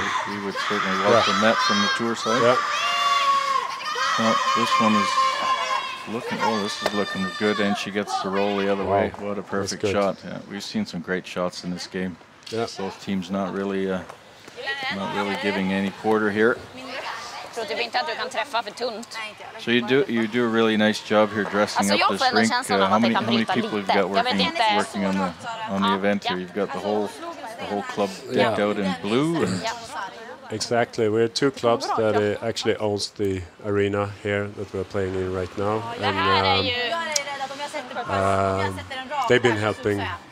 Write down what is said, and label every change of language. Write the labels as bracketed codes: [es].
[en] We would certainly welcome that from the tour side. Yeah. Well, this one is looking good, and she gets the roll the other way. What a perfect shot! Yeah, we've seen some great shots in this game. Yeah. Both teams not really giving any quarter here. [sv] Jag tror typ inte att du kan träffa för tunt. [en] So you do a really nice job here dressing up this rink. How many people have you got working on the event here? You've got the whole club decked out in blue. And exactly, we're 2 clubs that actually owns the arena here that we're playing in right now, and they've been helping.